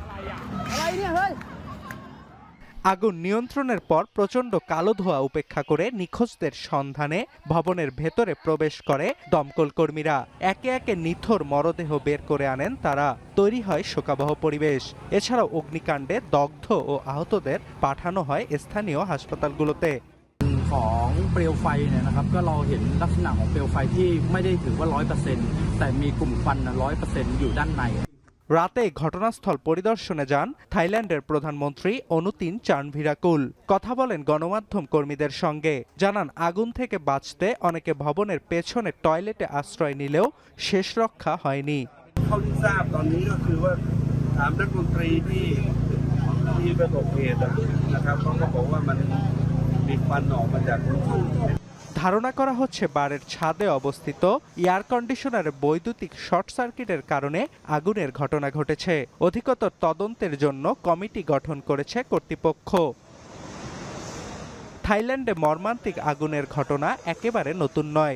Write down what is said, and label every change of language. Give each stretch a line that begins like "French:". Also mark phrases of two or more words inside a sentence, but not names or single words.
Bangla: আগুন নিয়ন্ত্রণের পর প্রচণ্ড কালো ধোঁয়া উপেক্ষা করে নিখোঁজদের সন্ধানে ভবনের ভেতরে প্রবেশ করে দমকল কর্মীরা। একে একে নিথর মরদেহ বের করে আনেন তারা। তৈরি হয় শোকাবহ পরিবেশ। এছাড়াও অগ্নিকাণ্ডে দগ্ধ ও আহতদের পাঠানো হয় স্থানীয় হাসপাতালগুলোতে।
Thai: ของเปลวไฟเนี่ยนะครับก็เราเห็นลักษณะของเปลวไฟที่ไม่ได้ถือว่า 100% แต่มีกลุ่มควัน 100% อยู่ด้านใน
Bangla: রাতে ঘটনাস্থল পরিদর্শনে যান থাইল্যান্ডের প্রধানমন্ত্রী অনুতিন চার্নভিরাকুল। কথা বলেন গণমাধ্যম কর্মীদের সঙ্গে। জানান আগুন থেকে বাঁচতে অনেকে ভবনের পেছনে টয়লেটে আশ্রয় নিলেও শেষ রক্ষা হয়নি।
Thai: เท่าที่ทราบตอนนี้ก็คือว่าถามนักดนตรีที่ประสบเหตุนะครับเขาก็บอกว่ามันมีควันออกมาจากพื้นที่
Bangla: ধারণা করা হচ্ছে বারের ছাদে অবস্থিত
English: air conditioner
Bangla: বৈদ্যুতিক
English: short circuit
Bangla: কারণে আগুনের ঘটনা ঘটেছে। অধিকতর তদন্তের জন্য কমিটি গঠন করেছে কর্তৃপক্ষ। থাইল্যান্ডে মর্মান্তিক আগুনের ঘটনা একেবারে নতুন নয়।